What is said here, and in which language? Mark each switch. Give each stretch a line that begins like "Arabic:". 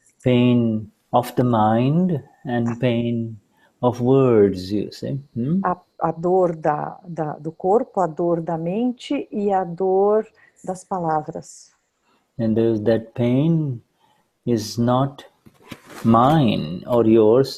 English: Pain of the mind and pain of words, you see.
Portuguese: A dor do corpo, a dor da mente e a dor das palavras.
English: And that pain is not mine or yours.